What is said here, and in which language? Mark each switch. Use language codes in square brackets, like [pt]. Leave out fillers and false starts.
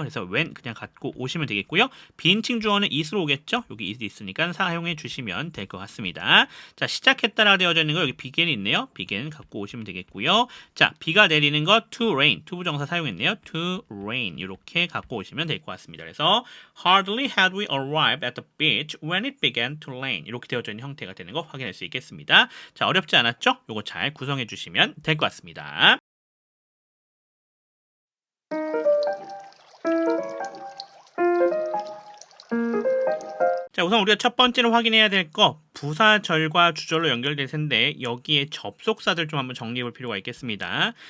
[ko] 그래서 when 그냥 갖고 오시면 되겠고요. 비인칭 주어는 is로 오겠죠. 여기 is 있으니까 사용해 주시면 될 것 같습니다. 자, 시작했다라 되어져 있는 거 여기 begin이 있네요. begin 갖고 오시면 되겠고요. 자, 비가 내리는 거 to rain, to 부정사 사용했네요. to rain 이렇게 갖고 오시면 될 것 같습니다. [en] 그래서 hardly had we arrived at the beach when it began to rain [ko] 이렇게 되어져 있는 형태가 되는 거 확인할 수 있겠습니다. 자, 어렵지 않았죠? 요거 잘 구성해 주시면 될 것 같습니다. 자, 우선 우리가 첫 번째로 확인해야 될 거 부사절과 주절로 연결될 텐데 여기에 접속사들 좀 한번 정리해 볼 필요가 있겠습니다.